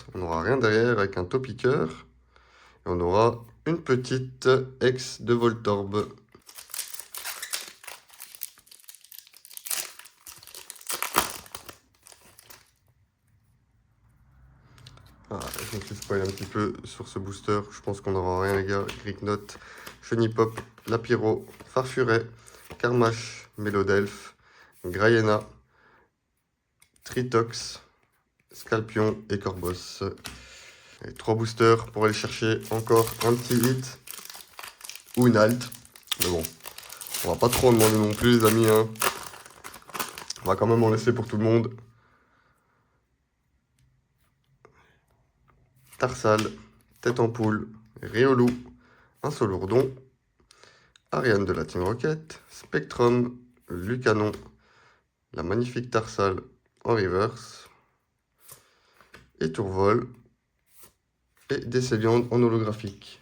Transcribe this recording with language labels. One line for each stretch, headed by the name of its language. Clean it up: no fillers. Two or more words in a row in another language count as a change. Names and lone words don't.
French: On n'aura rien derrière avec un Topiqueur. Et on aura une petite ex de Voltorb. Ah, je me suis spoilé un petit peu sur ce booster. Je pense qu'on n'aura rien, les gars. Greeknote, Chenipop, Lapiro, Farfuret, Karmash, Mélodelph, Grayena, Tritox, Scalpion et Corbos. Et 3 boosters pour aller chercher encore un petit hit ou une alt. Mais bon, on va pas trop en demander non plus, les amis, hein. On va quand même en laisser pour tout le monde. Tarsal, Tête en Poule, Riolou, un Solourdon, Ariane de la Team Rocket, Spectrum, Lucanon, la magnifique Tarsal en reverse, et Tourvol, et des Céliandes en holographique.